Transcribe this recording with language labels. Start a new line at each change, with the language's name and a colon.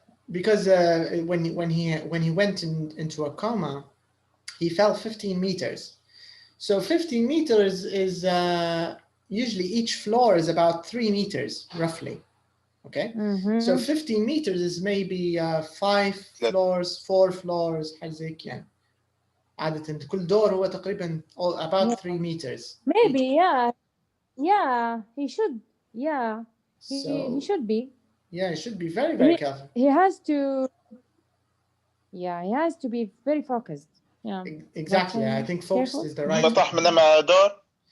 English: Because when he went into a coma, he fell 15 meters. So 15 meters is usually each floor is about 3 meters roughly. Okay, so 15 meters is maybe 5 floors, 4 floors,
Arabic: حاجة زي كده يعني. عادة كل دور هو تقريبا
English: about 3 meters. Maybe, yeah, he should, yeah, he should be. Yeah, he should be very, very careful. He has to, yeah, he has to be very focused. Yeah, exactly. I think focused is the right.
Arabic: بطح من لما دور.